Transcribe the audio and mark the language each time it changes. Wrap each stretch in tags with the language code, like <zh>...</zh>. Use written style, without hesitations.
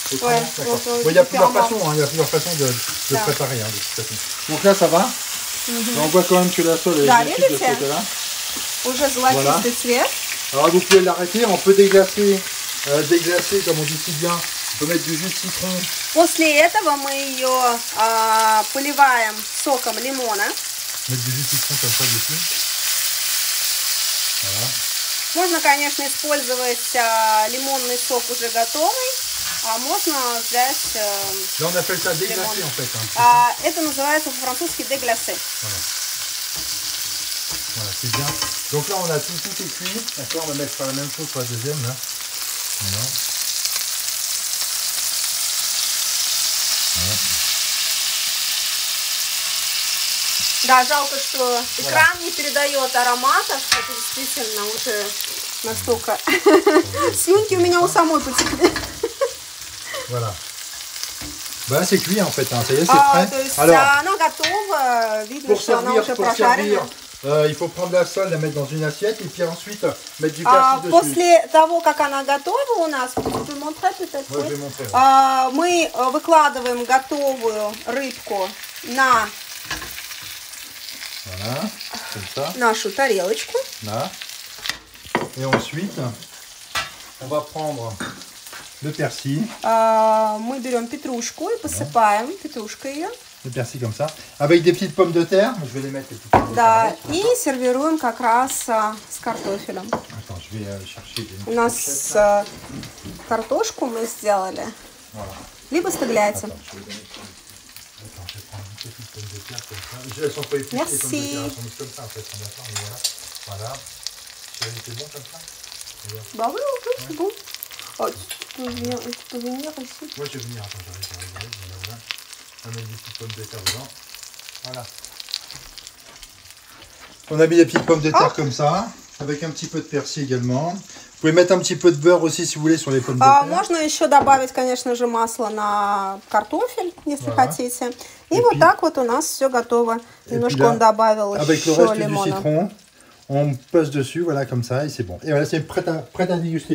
<fr>Ouais, il y a plusieurs façons, hein, il y a plusieurs façons de préparer, hein, de toute façon. Donc là, ça va. On voit quand même que la sole est bien cuite de ce côté-là. Voilà. Alors vous pouvez l'arrêter, on peut déglacer, comme on dit si bien. On peut mettre du jus de citron.</fr> <ru>После этого мы ее поливаем соком лимона.</ru> <fr>Mettre du jus de citron comme ça dessus. Voilà.</fr> <ru>Можно, конечно, использовать лимонный сок уже готовый, а можно взять...</ru> <fr>Là, on appelle ça déglacer en fait.</fr> <ru>Это называется по-французски déglacé.</ru> <fr>Voilà. Voilà, c'est bien. Donc là, on a tout est cuit. D'accord, on va mettre la même chose pour la deuxième. Là. Voilà.</fr> <ru>Да, жалко, что экран не передает ароматов. Это действительно уже настолько... Слюнки у меня у самой потекли.</ru> <fr>Voilà. Bah, c'est cuit en fait, hein. Ça y est, c'est prêt. Alors,</fr> <ru>она готова. Видно, что она уже прожарена.</ru> <fr>Il faut prendre la sole, la mettre dans une assiette et puis ensuite mettre du persil dessus.</fr> <ru>После того, как она готова у нас, вы монтрете,</ru> <fr>ouais, je vais montrer, ouais.</fr> <ru>Мы выкладываем готовую рыбку на</ru> <fr>voilà, comme ça.</fr> <ru>Нашу тарелочку.</ru> <fr>Là. Et ensuite, on va prendre le persil.</fr> <ru>Мы берем петрушку и посыпаем петрушкой ее.</ru> <fr>Le persil comme ça, avec des petites pommes de terre. Je vais les mettre les petites pommes de terre.</fr> <ru>Да, и сервируем как раз с картофелем.</ru> <fr>Attends, je vais chercher des.</fr> <ru>У нас картошку мы сделали.</ru> <fr>Voilà.</fr> <ru>Либо стегляйте.</ru> <fr>Attends, je vais prendre une petite pomme de terre comme ça. Elles sont pas épicées, les pommes de terre, elles sont mises comme ça en fait. Voilà. C'est bon comme ça. Bah oui, c'est bon. Oh, tu peux venir ici. Moi je vais venir, attends, j'arrive. Voilà. On va mettre des petites pommes de terre dedans. Voilà. On a mis des petites pommes de terre comme ça, avec un petit peu de persil également. Vous pouvez mettre un petit peu de beurre aussi si vous voulez sur les pommes de terre.</fr> <ru>Можно еще добавить, конечно же, масло на картофель, если хотите. И вот так вот у нас все готово. Немножко он добавил</ru> <fr>avec</fr> <ru>еще</ru> <fr>le reste</fr> <ru>лимона.</ru> <fr>du citron, on passe dessus, voilà comme ça, et c'est bon. Et voilà, c'est prêt à déguster.</fr>